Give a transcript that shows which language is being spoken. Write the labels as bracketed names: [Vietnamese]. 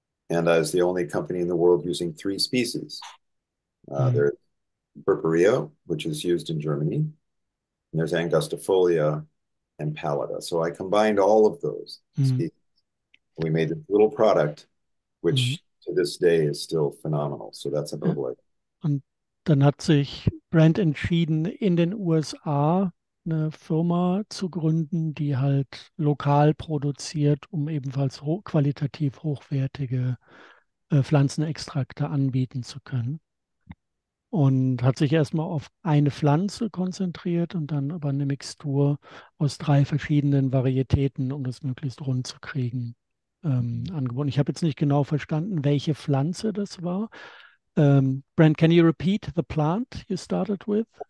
[English] And I was the only company in the world using 3 species. mm, There's Purpurea, which is used in Germany, and there's Angustifolia and Pallida. So I combined all of those mm, species. We made this little product, mm. which to this day is still phenomenal. So that's an [German] Ja. [English] herbal. [German] Und dann hat sich Brent entschieden, in den USA eine Firma zu gründen, die halt lokal produziert, um ebenfalls qualitativ hochwertige Pflanzenextrakte anbieten zu können. Und hat sich erstmal auf eine Pflanze konzentriert und dann aber eine Mixtur aus 3 verschiedenen Varietäten, um das möglichst rund zu kriegen, angeboten. Ich habe jetzt nicht genau verstanden, welche Pflanze das war. [English] Brent, can you repeat the plant you started with?